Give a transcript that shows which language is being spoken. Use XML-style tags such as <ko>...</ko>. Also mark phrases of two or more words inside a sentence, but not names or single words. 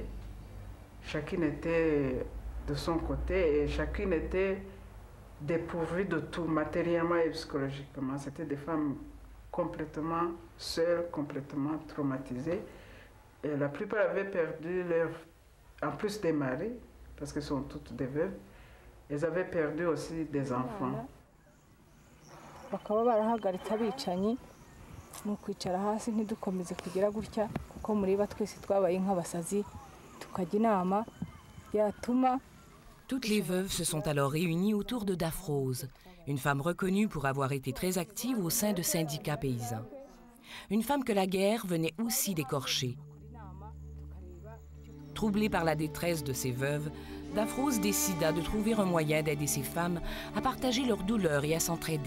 <fr>Chacune était de son côté et chacune était dépourvue de tout, matériellement et psychologiquement. C'était des femmes complètement seules, complètement traumatisées. Et la plupart avaient perdu leur... En plus des maris, parce qu'elles sont toutes des veuves, elles avaient perdu aussi des enfants.</fr> <rw>Bakaba barahagaritse abicanyi ni ukwicara hasi ntidukomeze kugira gutya kuko mureba twese twabaye nk'abasazi tukajya inama yatuma.</rw> <fr>Toutes les veuves se sont alors réunies autour de Daphrose, une femme reconnue pour avoir été très active au sein de syndicats paysans. Une femme que la guerre venait aussi d'écorcher. Troublée par la détresse de ses veuves, Daphrose décida de trouver un moyen d'aider ces femmes à partager leurs douleurs et à s'entraider.</fr>